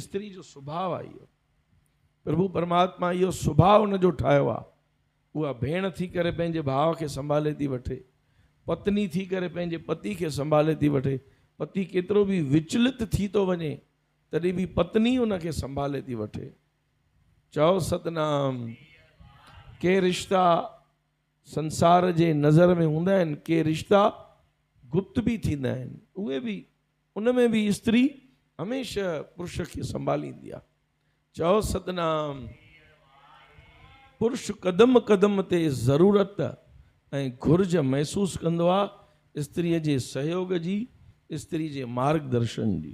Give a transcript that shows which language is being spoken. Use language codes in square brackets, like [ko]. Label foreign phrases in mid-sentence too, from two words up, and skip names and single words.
[sd] स्त्री जो सुभाउ आहे इहो, प्रभु परमात्मा इहो सुभाउ उनजो ठाहियो आहे। उहा भेण थी करे पंहिंजे भाउ खे संभाले थी वठे, पत्नी थी करे पंहिंजे पति खे संभाले थी वठे। पति केतिरो बि विचलित थी थो वञे, तॾहिं बि पत्नी उनखे संभाले थी वठे। चओ सतनाम। के रिश्ता संसार जे नज़र में हूंदा आहिनि, के रिश्ता गुप्त बि थींदा आहिनि, उहे बि, उन में बि स्त्री हमेशह पुरुष खे संभालींदी आहे। चओ सतनाम। पुरुष क़दम क़दम ते ज़रूरत ऐं घुर्ज महसूसु कंदो आहे स्त्रीअ जे सहयोग जी, स्त्री जे मार्गदर्शन जी।